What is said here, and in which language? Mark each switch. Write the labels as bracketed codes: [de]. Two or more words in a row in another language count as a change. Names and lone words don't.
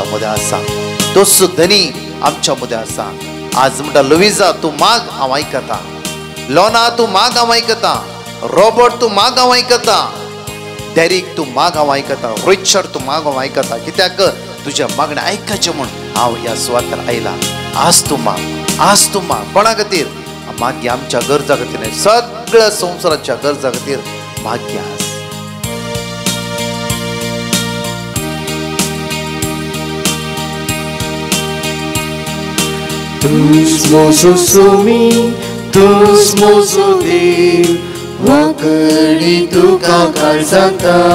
[kok] मदें आसा तोच धनी आमच्या मदें आसा आज म्हणटा लुइजा तूं माग हांव आयकता लोना तूं माग हांव आयकता रॉबर्ट तूं माग हांव आयकता डेरिक तूं माग हांव आयकता रोहित तूं माग हांव आयकता कित्याक तुज्या मागणें आयकचें म्हूण हांव ह्या सुवातेर आयला आज तूं माग कोणा खातीर मागया आमच्या गरजा खातीर सगळ्या संवसाराच्या गरजा खातीर मागया Tu's mozo sumi, tu's mozo dev, wakari tuka kalzanta.